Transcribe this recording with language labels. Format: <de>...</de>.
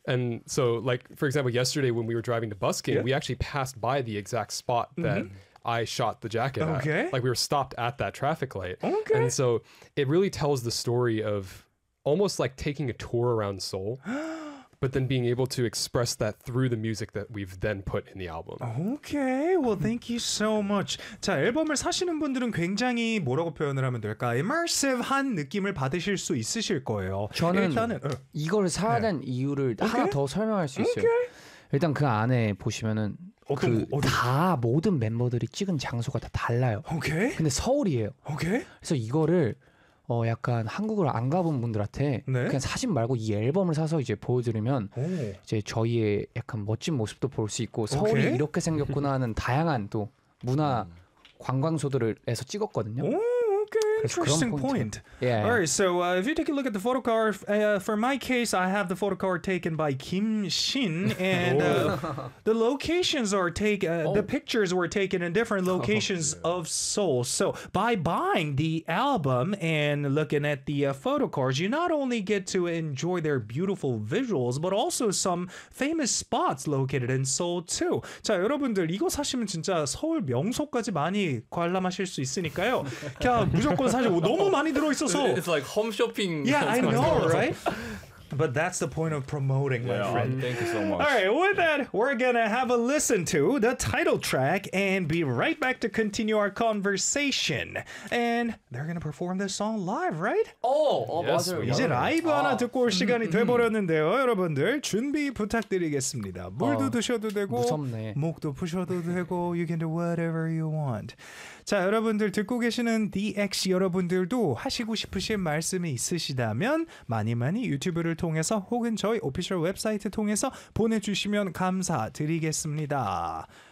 <en>And so, like, for example, yesterday when we were driving to busking, yeah. we actually passed by the exact spot that mm-hmm. I shot the jacket okay. at. Like, we were stopped at that traffic light. Okay. And so it really tells the story of almost like taking a tour around Seoul. But then being able to express that through the music that we've then put in the album. Okay, well, thank you so much.</en> <ko>자, 앨범을 사시는 분들은 굉장히 뭐라고 표현을 하면 될까? Immersive한 느낌을 받으실 수 있으실 거예요. 저는 일단은, 이걸 사야 된 네. 이유를</ko> <en>okay.</en> <ko>하나 더 설명할 수 있어요.</ko> <en>Okay.</en> <ko>일단 그 안에 보시면은 다 모든 멤버들이 찍은 장소가 다 달라요.</ko> <en>Okay.</en> <ko>근데 서울이에요.</ko> <en>Okay.</en> <ko>그래서 이거를 어 약간 한국을 안 가본 분들한테 네? 그냥 사진 말고 이 앨범을 사서 이제 보여드리면 오. 이제 저희의 약간 멋진 모습도 볼 수 있고 서울이</ko> <en>오케이?</en> <ko>이렇게 생겼구나 하는 다양한 또 문화 관광소들에서 찍었거든요.</ko> <en>오. Interesting point. Yeah. All right. So if you take a look at the photo card, for my case, I have the photo card taken by Kim Shin, and the locations are taken. The pictures were taken in different locations of Seoul. So by buying the album and looking at the photo cards, you not only get to enjoy their beautiful visuals, but also some famous spots located in Seoul too.</en> <ko>자 여러분들 이거 사시면 진짜 서울 명소까지 많이 관람하실 수 있으니까요. 그냥 무조건</ko> <en>It's like home shopping. Yeah, I know, right? But that's the point of promoting, my friend. Thank you so much. All right, with that, we're going to have a listen to the title track and be right back to continue our conversation. And they're going to perform this song live, right? Oh, yes.</en> <ko>이제 라이브 하나 듣고 올 시간이 돼버렸는데요. 여러분들, 준비 부탁드리겠습니다. 물도 드셔도 되고, 목도 푸셔도 되고,</ko> <en>you can do whatever you want.</en> <ko>자, 여러분들 듣고 계시는 DX 여러분들도 하시고 싶으신 말씀이 있으시다면 많이 많이 유튜브를 통해서 혹은 저희 오피셜 웹사이트 통해서 보내주시면 감사드리겠습니다.</ko>